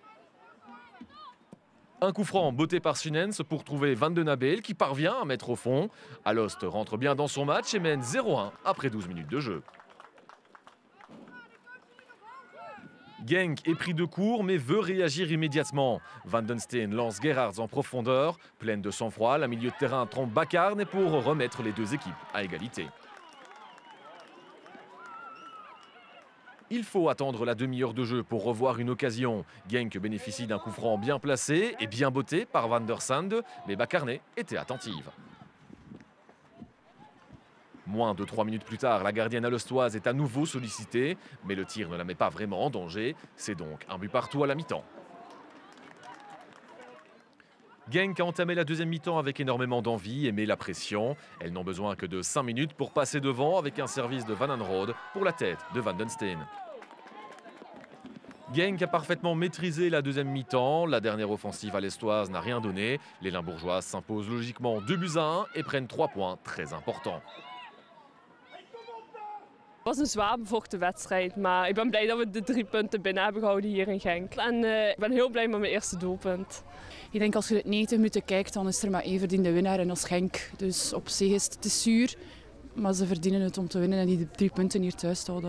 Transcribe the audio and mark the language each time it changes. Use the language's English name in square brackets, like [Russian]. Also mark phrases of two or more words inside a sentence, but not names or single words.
[French] Un coup franc botté par Sunens pour trouver Van de Nabel qui parvient à mettre au fond. Alost rentre bien dans son match et mène 0-1 après 12 minutes de jeu. Genk est pris de court mais veut réagir immédiatement. Van den Steen lance Gerhardt en profondeur. Pleine de sang-froid, la milieu de terrain trompe Bakarne pour remettre les deux équipes à égalité. Il faut attendre la demi-heure de jeu pour revoir une occasion. Genk bénéficie d'un coup franc bien placé et bien botté par Van der Sande, mais Bakarne était attentive. Moins de 3 minutes plus tard, la gardienne alostoise est à nouveau sollicitée, mais le tir ne la met pas vraiment en danger. C'est donc un but partout à la mi-temps. Genk a entamé la deuxième mi-temps avec énormément d'envie et met la pression. Elles n'ont besoin que de 5 minutes pour passer devant avec un service de Van Anrode pour la tête de Van den Steen. Genk a parfaitement maîtrisé la deuxième mi-temps. La dernière offensive à l'Estoise n'a rien donné. Les Limbourgeoises s'imposent logiquement 2-1 et prennent 3 points très importants. [Dutch] Het was een zwaar bevochten wedstrijd, maar ik ben blij dat we de 3 punten binnen hebben gehouden hier in Genk. En ik ben heel blij met mijn eerste doelpunt. Ik denk als je het 90 minuten kijkt, dan is er maar één verdiende winnaar en dat is Genk. Dus op zich is het zuur, maar ze verdienen het om te winnen en die 3 punten hier thuis te houden.